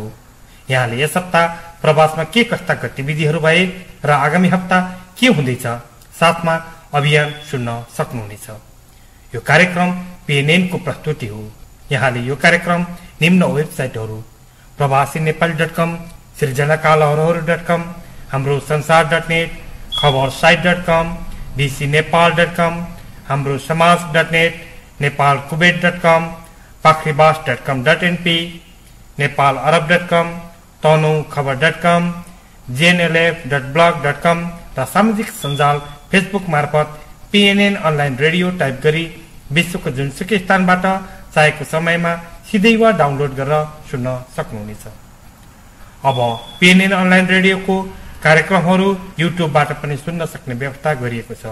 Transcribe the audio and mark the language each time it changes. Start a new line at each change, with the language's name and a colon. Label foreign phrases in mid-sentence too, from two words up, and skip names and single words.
Nepali: यहाँले यस हप्ता प्रवासमा के कस्ता गतिविधिहरू भए र आगामी हप्ता के हुँदैछ साथमा अभियान सुन्न सक्नुहुनेछ। यो कार्यक्रम पीएनएन को प्रस्तुति हो। यहाँले यो कार्यक्रम निम्न वेबसाइटहरू प्रवासीनेपाली.com, सृजनाकालहरुहरु.com, हाम्रो संसार.net, खबरसाइट.com, bcnepal.com, हाम्रो समाज.net, nepalkuwait.com, pakhribas.com.np, nepalarab.com, tanoukhबर.com, jnlf.blog.com र सामाजिक सञ्जाल फेसबुक मार्फत पीएनएन अनलाइन रेडियो टाइप गरी विश्वको जुनसुकै स्थानबाट चाहेको समयमा सिधै वा डाउनलोड गरेर सुन्न सक्नुहुनेछ। अब पीएनएन अनलाइन रेडियोको कार्यक्रमहरू युट्युबबाट पनि सुन्न सक्ने व्यवस्था गरिएको छ।